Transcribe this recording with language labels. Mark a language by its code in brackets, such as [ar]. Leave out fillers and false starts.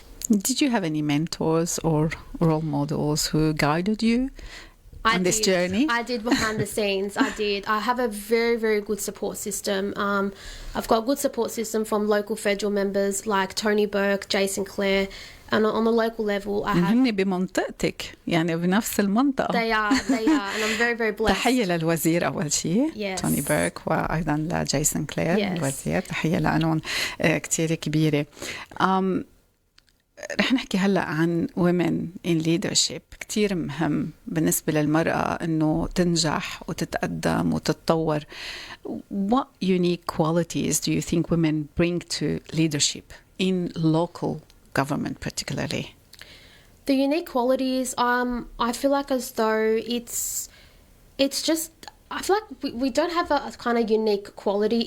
[en] Did you have any mentors or role models who guided you on this journey? I did behind the scenes. I did. I have a very, very good support system. I've got a good support system from local federal members like Tony Burke, Jason Clare, and on the local level I have. [ar] هن بمنطقتك، يعني بنفس المنطقة. [en] They are, and I'm very, very blessed. [ar] تحية للوزير أول شيء. [en] Yes. [ar] توني بيرك، وأيضا لجيسون كلير. [en] Yes. [ar] الوزير، تحية لأنهم كتير كبيرة. رح نحكي هلأ عن [en] women in leadership. [ar] كتير مهم بالنسبة للمرأة إنه تنجح وتتقدم وتتطور. [en] What unique qualities do you think women bring to leadership in local government particularly? The unique qualities, I feel like as though it's just, I feel like we don't have a kind of unique quality.